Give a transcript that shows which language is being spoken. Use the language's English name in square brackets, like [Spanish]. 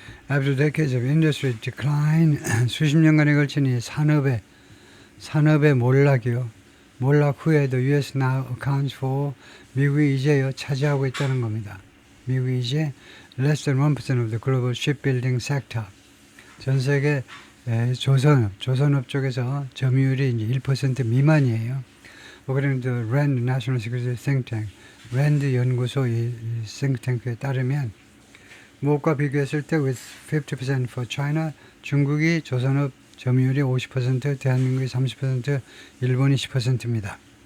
[English] After decades of industry decline, [Korean] 수십 년간에 걸친 이 산업의 몰락이요. 몰락 후에 [English] the U.S. now accounts for [Korean] 미국이 이제요 차지하고 있다는 겁니다. 미국이 이제 [English] less than 1% of the global shipbuilding sector. [Korean] 전 세계 조선업 쪽에서 점유율이 이제 1% 미만이에요. [English] According to the RAND National Security Think Tank, [Korean] RAND 연구소 이 싱크탱크에 따르면 무엇과 비교했을 때 [English] with 50% for China, [Korean] 중국이 조선업 점유율이 50%, 대한민국이 30%, 일본이 10%입니다.